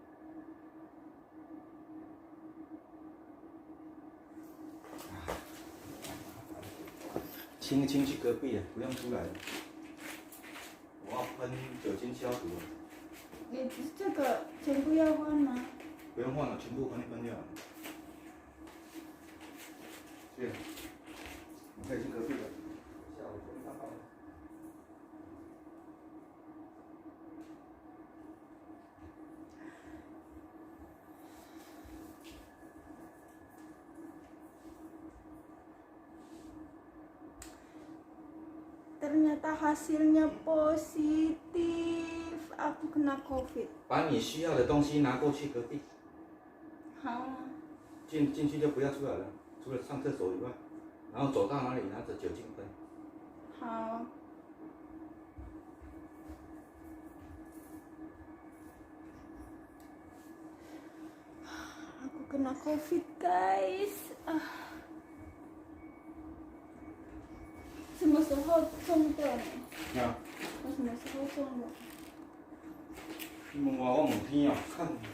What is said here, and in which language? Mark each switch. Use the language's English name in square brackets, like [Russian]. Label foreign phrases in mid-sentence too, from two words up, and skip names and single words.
[Chinese] 清一清去隔壁了，不用出来了。我要喷酒精消毒了。你这个全部要换吗？不用换了，全部喷一喷就好了。对，你可以去隔壁了。下午终于看到了。 [Indonesian] Ternyata hasilnya positif. Aku kena COVID. [Chinese] 把你需要的东西拿过去隔壁。好啊。进去就不要出来了，除了上厕所以外，然后走到哪里拿着酒精喷。 [Indonesian] 好。Aku kena COVID, guys. [Chinese] 什么时候中的？啊？我什么时候中的？我问天啊，看。